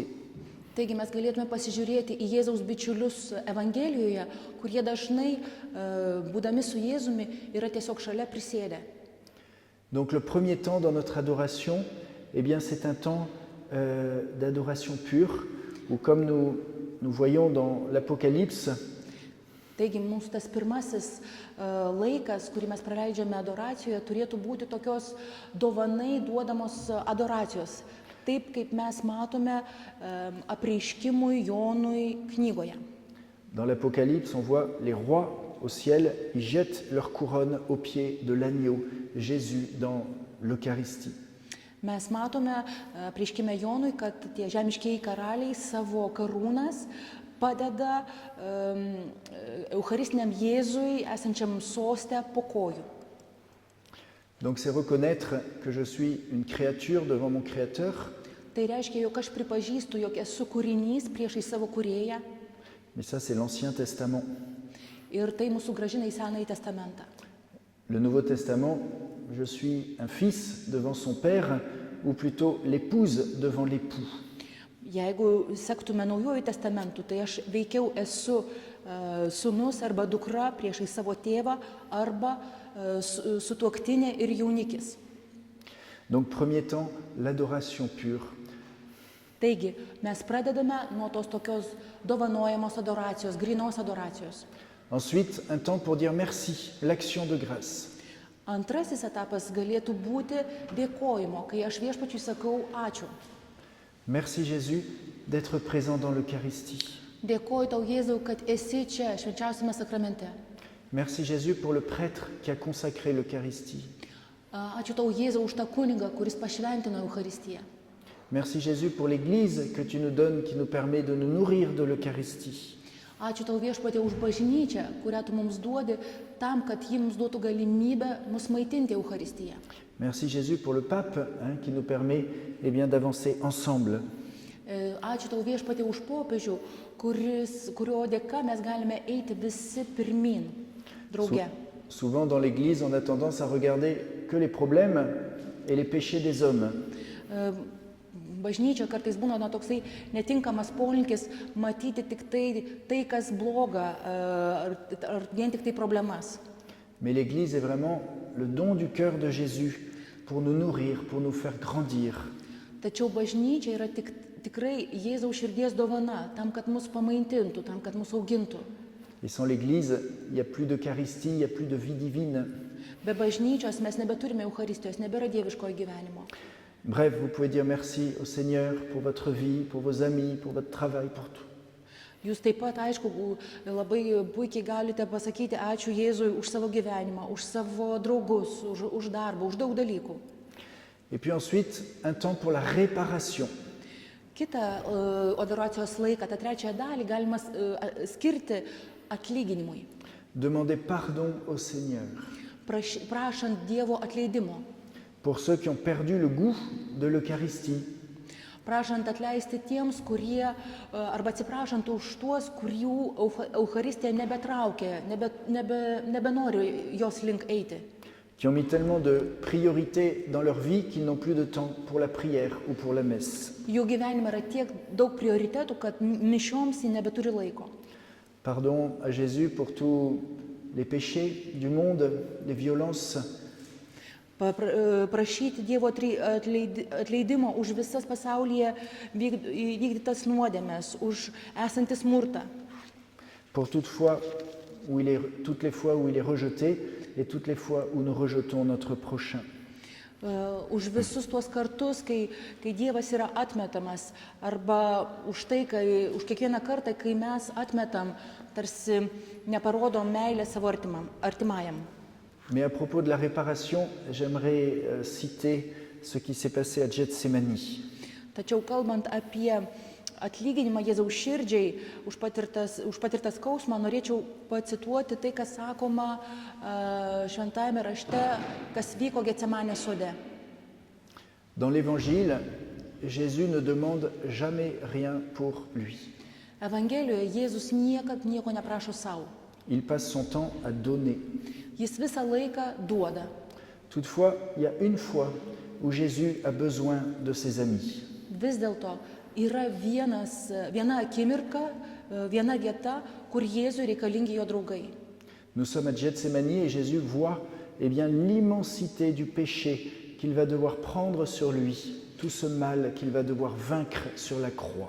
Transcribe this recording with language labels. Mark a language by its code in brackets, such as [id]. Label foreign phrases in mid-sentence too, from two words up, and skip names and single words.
[lt] Taigi mes galėtume pasižiūrėti į Jėzaus bičiulius Evangelijoje, kurie dažnai, būdami su Jėzumi, yra tiesiog šalia prisėdę. [fr] Donc le premier temps dans notre adoration, c'est un temps d'adoration pure, où comme nous voyons dans l'Apocalypse, [lt] Taigi mūsų tas pirmasis laikas, kurį mes praleidžiame adoracijoje, turėtų būti tokios dovanai duodamos adoracijos, taip kaip mes matome apreiškimui Jonui knygoje. [fr] Dans l'Apocalypse, on voit les rois au ciel, ils jettent leur couronne aux pieds de l'agneau, Jésus, dans l'Eucharistie. [lt] Mes matome apreiškime Jonui, kad tie žemiškieji karaliai savo karūnas padeda eucharistiniam Jėzui esančiam soste po kojų. [fr] Donc c'est reconnaître que je suis une créature devant mon Créateur. [lt] Tai reiškia, jog aš pripažįstu, jog esu kūrinys priešais savo kūrėją. [fr] Mais ça c'est l'Ancien Testament. [lt] Ir tai mūsų grąžina į Senąjį testamentą. [fr] Le Nouveau Testament, je suis un fils devant son père, ou plutôt l'épouse devant l'époux. [lt] Jeigu sektume Naujuoju testamentu, tai aš veikiau esu sūnus arba dukra priešai savo tėvą arba sutuoktinė ir jaunikis. [fr] Donc premier temps, l'adoration pure. [lt] Taigi, mes pradedame nuo tos tokios dovanojamos adoracijos, grynos adoracijos. [fr] Ensuite, un temps pour dire merci, l'action de grâce. [lt] Antrasis etapas galėtų būti dėkojimo, kai aš viešpačiui sakau ačiū. [fr] Merci Jésus d'être présent dans l'Eucharistie. [lt] Dėkoju tau, Jėzau, kad esi čia švenčiausiame sakramente. [fr] Merci Jésus pour le prêtre qui a consacré l'Eucharistie. [lt] Ačiū tau, Jėzau, už tą kunigą, kuris pašventino Eucharistiją. [fr] Merci Jésus pour l'Église que tu nous donnes, qui nous permet de nous nourrir de l'Eucharistie. [lt] Ačiū tau, viešpatie, už bažnyčią, kurią tu mums duodi, tam, kad ji mums duotų galimybę mus maitinti Eucharistiją. [fr] Merci Jésus pour le pape qui nous permet d'avancer ensemble. [lt] Ačiū tau, viešpatie, už popiežių, kurio dėka mes galime eiti visi pirmin, drauge. [fr] Souvent dans l'Église, on a tendance à regarder que les problèmes et les péchés des hommes. [lt] Bažnyčia kartais būna toksai netinkamas polinkis matyti tik tai, kas bloga, ar vien tik tai problemas. [fr] Mais l'Église est vraiment le don du cœur de Jésus pour nous nourrir, pour nous faire grandir. [lt] Tačiau bažnyčia yra tikrai Jėzaus širdies dovana, tam, kad mus pamaitintų, tam, kad mus augintų. [fr] Et sans l'Église, il n'y a plus d'Eucharistie, il n'y a plus de vie divine. [lt] Be bažnyčios mes nebeturime Eucharistijos, nebėra dieviškojo gyvenimo. [fr] Bref, vous pouvez dire merci au Seigneur pour votre vie, pour vos amis, pour votre travail, pour tout. [lt] Jūs taip pat, aišku, labai puikiai galite pasakyti ačiū Jėzui už savo gyvenimą, už savo draugus, už darbą, už daug dalykų. [fr] Et puis ensuite, un temps pour la réparation. [lt] Kitą adoracijos laiką, tą trečiąją dalį galima skirti atlyginimui. [fr] Demandez pardon au Seigneur [lt] Prašant Dievo atleidimo. [fr] pour ceux qui ont perdu le goût de l'Eucharistie. [lt] Prašant atleisti tiems, kurie, arba atsiprašant už tuos, kurių Eucharistija nebetraukia, nebenori jos link eiti. [fr] Qui ont mis tellement de priorités dans leur vie qu'ils n'ont plus de temps pour la prière ou pour la messe. [lt] Jų gyvenime yra tiek daug prioritetų, kad mišioms jie nebeturi laiko. [fr] Pardon à Jésus pour tous les péchés du monde, les violences, [lt] Prašyti Dievo atleidimo už visas pasaulyje vykdytas nuodėmes, už esantį smurtą. [fr] pour toutes les fois où il est rejeté et toutes les fois où nous rejetons notre prochain. [lt] Už visus tuos kartus, kai Dievas yra atmetamas, arba už kiekvieną kartą, kai mes atmetam, tarsi neparodom meilę savo artimajam. [fr] Mais à propos de la réparation, j'aimerais citer ce qui s'est passé à Gethsémani. [lt] Tačiau kalbant apie atlyginimą Jėzaus širdžiai už patirtą skausmą, norėčiau pacituoti tai, kas sakoma šventajame rašte, kas vyko Getsemanės sode. [fr] Dans l'Évangile, Jésus ne demande jamais rien pour lui. [lt] Evangelijoje Jėzus niekad nieko neprašo savo. [fr] Il passe son temps à donner. [lt] Jis visą laiką duoda. [fr] Toutefois, il y a une fois où Jésus a besoin de ses amis. [lt] Vis dėlto yra viena akimirka, viena vieta, kur Jėzui reikalingi jo draugai. [fr] Nous sommes à Gethsémani et Jésus voit l'immensité du péché qu'il va devoir prendre sur lui, tout ce mal qu'il va devoir vaincre sur la croix.